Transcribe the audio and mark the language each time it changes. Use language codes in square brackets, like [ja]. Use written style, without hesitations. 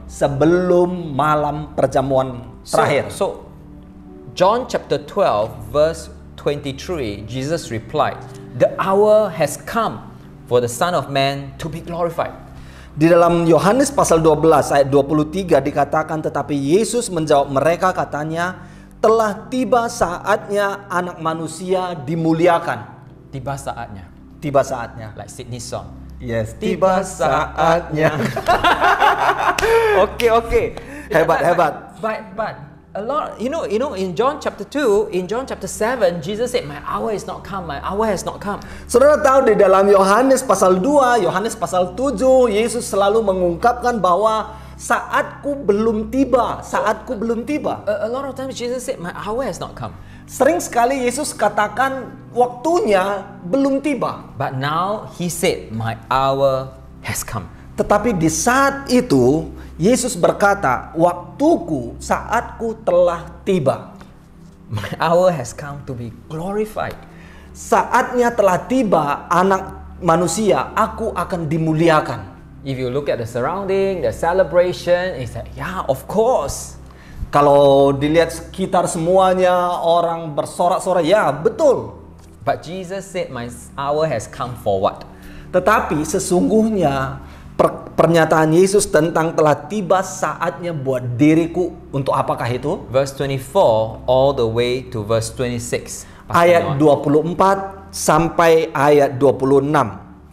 [id] sebelum malam perjamuan terakhir. [en] So John chapter 12 verse 23, Jesus replied, "The hour has come for the Son of Man to be glorified." [id] Di dalam Yohanes pasal 12 ayat 23 dikatakan, tetapi Yesus menjawab mereka katanya, telah tiba saatnya anak manusia dimuliakan. Tiba saatnya. Tiba saatnya. [en] Like Sydney song. Yes, [id] tiba saatnya. [en] Okay. [id] Hebat. [en] But a lot, you know, in John chapter 2, in John chapter 7, Jesus said, "My hour is not come. My hour has not come." [id] Saudara tahu di dalam Yohanes pasal 2, Yohanes pasal 7, Yesus selalu mengungkapkan bahwa saatku belum tiba, saatku belum tiba. [en] A lot of times Jesus said, "My hour has not come." [id] Sering sekali Yesus katakan waktunya belum tiba. [en] But now he said, "My hour has come." [id] Tetapi di saat itu Yesus berkata, waktuku, saatku telah tiba. [en] My hour has come to be glorified. [id] Saatnya telah tiba anak manusia, aku akan dimuliakan. [en] If you look at the surrounding, the celebration, it's like, yeah, of course. [id] Kalau dilihat sekitar semuanya orang bersorak-sorak, ya betul. [en] But Jesus said, "My hour has come for what?" [id] Tetapi sesungguhnya pernyataan Yesus tentang telah tiba saatnya buat diriku, untuk apakah itu? [en] Verse 24 all the way to verse 26. [id] Ayat 24 sampai ayat 26.